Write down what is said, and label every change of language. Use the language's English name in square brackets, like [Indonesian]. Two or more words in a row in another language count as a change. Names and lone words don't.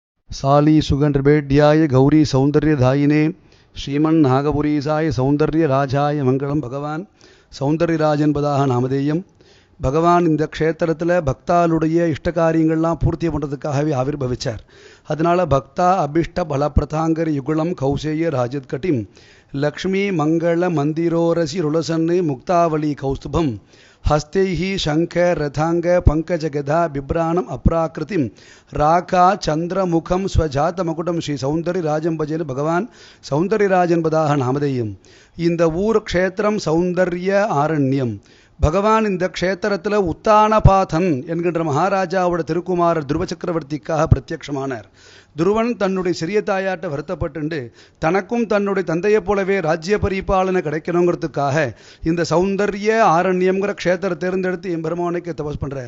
[Sanskrit] साली सुगंधर्भेड्याय गौरी सौंदर्यदायिने श्रीमन् नागपुरीसाय सौंदर्य राजाय मंगलम भगवान सौन्दर्यराजन् पदाक नामधेयम्. [Tamil] பகவான் இந்த க்ஷேத்திரத்தில் பக்தாளுடைய இஷ்ட காரியங்கள்லாம் பூர்த்தி பண்ணுறதுக்காகவே ஆவிர்பவிச்சார். [Sanskrit] அதனால் भक्ता अभीष्ट फलप्रदाङ्घ्रि युगलं कौशेय राजत्कटिम् लक्ष्मी मङ्गल मन्दिरोरसि उल्लसन् मुक्तावली कौस्तुभम् हस्तैः शंख रथांग पंकजगधा बिभ्राणम अप्राकृतिम राका चंद्रमुखम स्वजातमकुटम श्री सौंदर्यराजन भजन भगवान सौंदर्यराजन पदाह नामधेयम. [Tamil] இந்த ஊர் க்ஷேத்திரம் சௌந்தர்ய ஆரண்யம். பகவான் இந்த க்ஷேத்திரத்தில் உத்தானபாதன் என்கின்ற மகாராஜாவோட திருக்குமாரர் துருவ சக்கரவர்த்திக்காக பிரத்யட்சமானார். துருவன் தன்னுடைய சிறிய தாயாட்ட வருத்தப்பட்டு தனக்கும் தன்னுடைய தந்தையை போலவே ராஜ்ய பரிபாலனை கிடைக்கணுங்கிறதுக்காக இந்த சௌந்தர்ய ஆரண்யம்ங்கிற க்ஷேத்திர தேர்ந்தெடுத்து எம்பெருமானுக்கு தபஸ் பண்றார்.